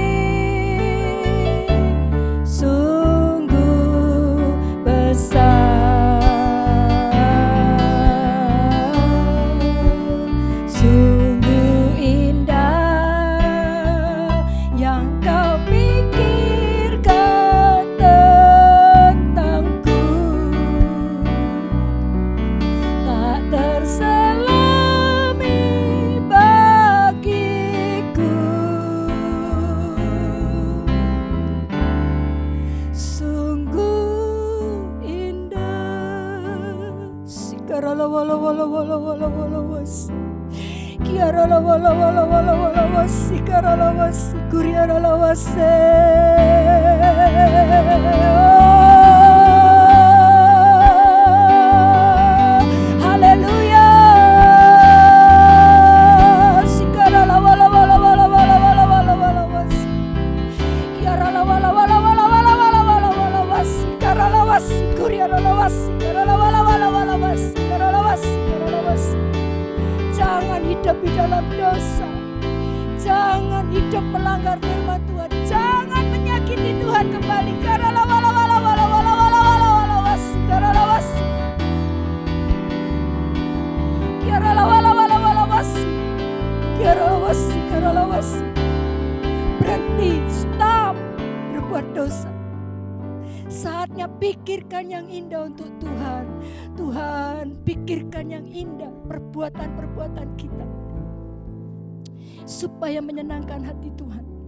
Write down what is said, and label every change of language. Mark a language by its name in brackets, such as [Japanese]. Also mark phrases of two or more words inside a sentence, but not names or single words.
[Indonesian] Sungguh besar, sungguh indah yang kau pikirkan tentangku, tak terselami bagiku. Sungguh indah. Sikarala wala wala wala wala wala was. Kiarala wala wala wala wala was. Sikarala was. Kuriarala was. Haleluya. Sikarala wala wala wala wala wala wala wala was. Kiarala wala wala wala wala wala wala wala was. Sikarala was. Kuriarala was. Sikarala wala wala wala was. Sikarala was. Sikarala was. Jangan hidup di dalam dosa. Jangan hidup melanggar firman Tuhan. Jangan menyakiti Tuhan kembali. Karala wala wala wala wala wala wala wala was. Karala was. Karala wala wala wala was. Karala was. Karala was. Berhenti, stop berbuat dosa. Saatnya pikirkan yang indah untuk Tuhan. Tuhan, pikirkan yang indah perbuatan-perbuatan kita, supaya menyenangkan hati Tuhan.